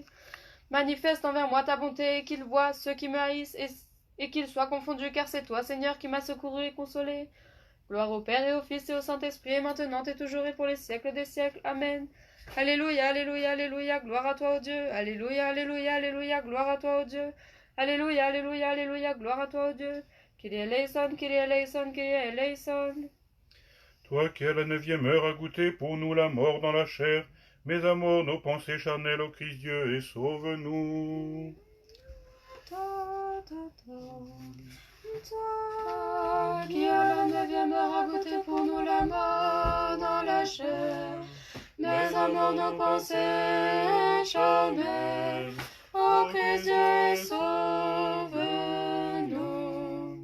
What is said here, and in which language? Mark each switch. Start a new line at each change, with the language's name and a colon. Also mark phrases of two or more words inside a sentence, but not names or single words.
French: Manifeste envers moi ta bonté, et qu'ils voient ceux qui me haïssent et qu'ils soient confondus, car c'est toi, Seigneur, qui m'as secouru et consolé. Gloire au Père et au Fils et au Saint-Esprit, et maintenant et toujours et pour les siècles des siècles. Amen. Alléluia, alléluia, alléluia, gloire à toi, ô Dieu. Alléluia, alléluia, alléluia, gloire à toi, ô Dieu. Alléluia, alléluia, alléluia, gloire à toi, ô Dieu.
Greek: Kyrie eleison, Kyrie eleison, Kyrie eleison.
French: Toi qui à la 9e heure as goûté pour nous la mort dans la chair, mets à mort nos pensées charnelles au Christ Dieu et sauve-nous. Toi qui à la 9e heure as goûté pour nous la mort dans la chair, mets à mort nos pensées charnelles au Christ Dieu et sauve-nous.